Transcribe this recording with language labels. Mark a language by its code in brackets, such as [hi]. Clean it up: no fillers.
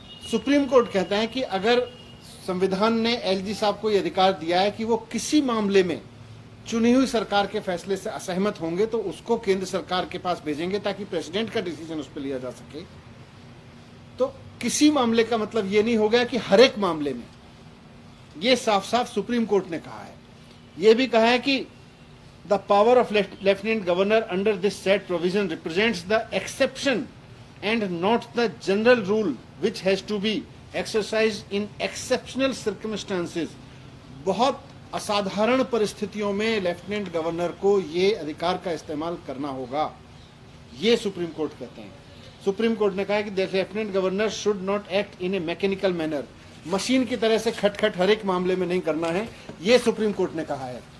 [hi] Supreme court कहता है कि अगर संविधान ने एलजी साहब को यह अधिकार दिया है कि वो किसी मामले में चुनी हुई सरकार के फैसले से असहमत होंगे तो उसको केंद्र सरकार के पास भेजेंगे ताकि प्रेसिडेंट का डिसीजन उस पर लिया जा सके, तो किसी मामले का मतलब ये नहीं हो गया कि हर एक मामले में। ये साफ साफ सुप्रीम कोर्ट ने कहा है। यह भी कहा है कि [en] the power of lieutenant governor under this said provision represents the exception and not the general rule which has to be exercised in exceptional circumstances। [hi] बहुत असाधारण परिस्थितियों में लेफ्टिनेंट गवर्नर को ये अधिकार का इस्तेमाल करना होगा, ये सुप्रीम कोर्ट कहते हैं। सुप्रीम कोर्ट ने कहा है कि [en] the lieutenant governor should not act in a mechanical manner, [hi] machine की तरह से खटखट हर एक मामले में नहीं करना है, ये सुप्रीम कोर्ट ने कहा है।